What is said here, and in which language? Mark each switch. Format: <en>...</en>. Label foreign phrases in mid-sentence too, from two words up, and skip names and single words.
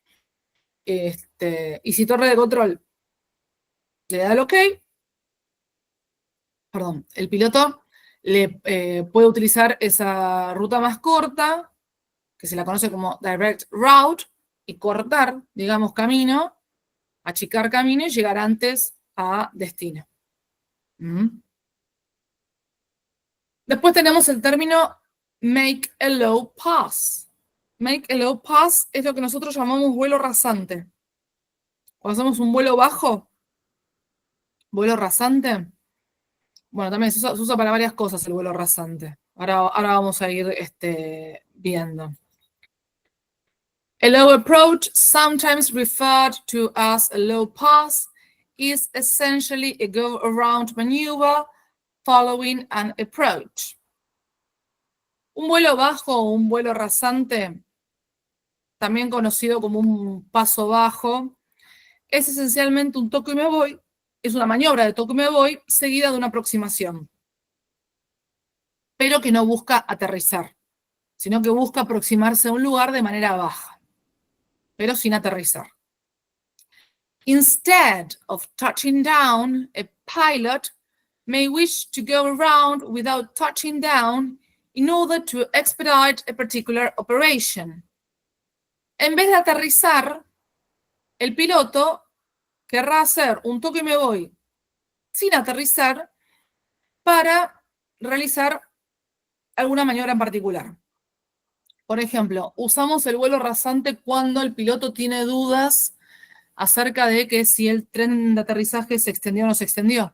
<es>Y si torre de control le da el ok, perdón, el piloto puede utilizar esa ruta más corta, que se la conoce como</es> <en>direct route,</en> <es>y cortar, digamos, camino, achicar camino y llegar antes a destino. Después tenemos el término</es> <en>make a low pass. Make a low pass</en> <es>es lo que nosotros llamamos vuelo rasante. Cuando hacemos un vuelo bajo, vuelo rasante, bueno, también se usa para varias cosas el vuelo rasante. Ahora vamos a ir viendo.</es> <en>A low approach, sometimes referred to as a low pass, is essentially a go-around maneuver following an approach.</en> <es>Un vuelo bajo o un vuelo rasante, también conocido como un paso bajo, es esencialmente un toco y me voy, es una maniobra de toco y me voy seguida de una aproximación, pero que no busca aterrizar, sino que busca aproximarse a un lugar de manera baja, pero sin aterrizar.</es> <en>Instead of touching down, a pilot may wish to go around without touching down in order to expedite a particular operation.</en> <es>En vez de aterrizar, el piloto querrá hacer un toque y me voy sin aterrizar para realizar alguna maniobra en particular. Por ejemplo, usamos el vuelo rasante cuando el piloto tiene dudas acerca de que si el tren de aterrizaje se extendió o no se extendió.</es>